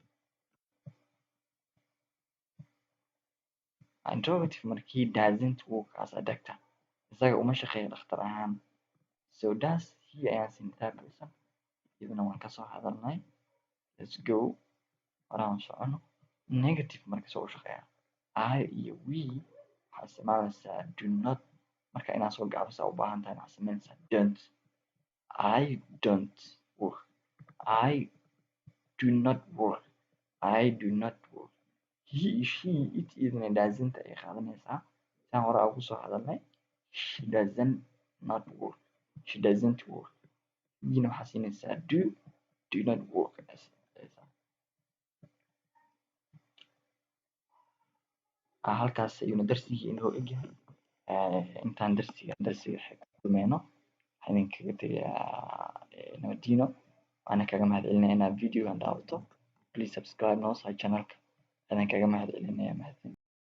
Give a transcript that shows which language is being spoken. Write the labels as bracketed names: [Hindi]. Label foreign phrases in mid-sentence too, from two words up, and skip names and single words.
[Somali] interrogative markii [English] doesn't work as a doctor [Somali] isaga uma shaqeeyo dhakhtar ahaan [English] so does he [Somali] ayaan siin [English] third person [Somali] iyadana waan kasoo hadalnay [English] let's go [Somali] horaan socono [English] negative [Somali] marka soo shaqeeya [English] I iyo we [Somali] waxaa isticmaalaysaa [English] do not [Somali] marka inaad soo gaabisaa u baahan tahay waxaa samaynaysaa [English] don't I don't work I do not work I do not work he she it idina doesn't [Somali] ay qaadanaysaa saan hore ugu soo hadalnay [English] she doesn't not work she doesn't work [Somali] idina waxaa siinaysaa [English] do not work [Somali] halkaas ayuuna darsigii inoo egyahay intaan darsiga kulmeyno waxaan idinkaga tegayaa nabadiino waana kaga mahadcelinayaa inaad videogan daawato [English] please subscribe [Somali] noo saar channelka ayaan kaga mahadcelinayaa mahadsan